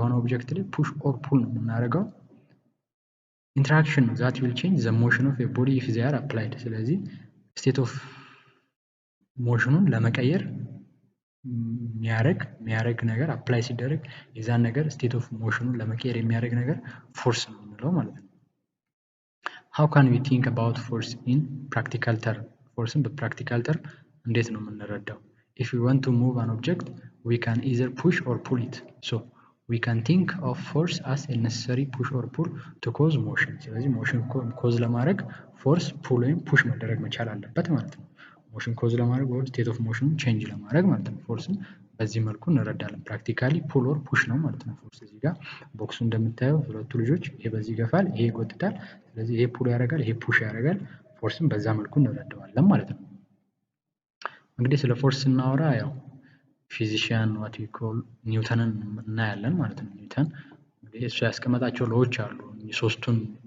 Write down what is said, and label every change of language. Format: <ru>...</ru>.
<am>የሆነ ኦብጀክት ላይ ፑሽ ኦር ፑል ነው የምናደርገው። ኢንተራክሽን ነው</am> <en>that will change the motion of a body if they are applied።</en> <am>ስለዚህ ስቴት ኦፍ ሞሽኑን ለመቀየር የሚያደርግ ነገር አፕላይ ሲደረግ የዛን ነገር ስቴት ኦፍ ሞሽኑን ለመቀየር የሚያደርግ ነገር ፎርስ ነው የምንለው ማለት ነው።</am> <en>how can we think about force in practical term?</en> <am>ፎርስን በፕራክቲካል ተርም እንዴት ነው የምንረዳው?</am> <en>if we want to move an object we can either push or pull it. so we can think of force as a necessary push or pull to cause motion.</en> <am>ስለዚህ ሞሽን ኮዝ ለማድረግ ፎርስ ፑል ወይም ፑሽ መደረግ መቻል አለበት ማለት ነው። ሞሽን ኮዝ ለማድረግ ወይ ስቴት ኦፍ ሞሽኑን ቼንጅ ለማድረግ ማለት ነው። ፎርስን በዚህ መልኩ እንረዳለን። ፕራክቲካሊ ፑል ኦር ፑሽ ነው ማለት ነው። ፎርስ እዚህ ጋር ቦክሱ እንደምታየው ሁለቱ ልጆች ይሄ በዚህ ይገፋል፣ ይሄ ይጎትታል። ስለዚህ ይሄ ፑል ያደርጋል፣ ይሄ ፑሽ ያደርጋል። ፎርስን በዛ መልኩ እንረዳዋለን ማለት ነው። እንግዲህ ስለ ፎርስ ስናወራ ያው ፊዚሺያን ዋት ዊ ኮል ኒውተንን እናያለን ማለት ነው። ኒውተን እንግዲህ እሱ ያስቀመጣቸው ሎዎች አሉ። ሶስቱን</am>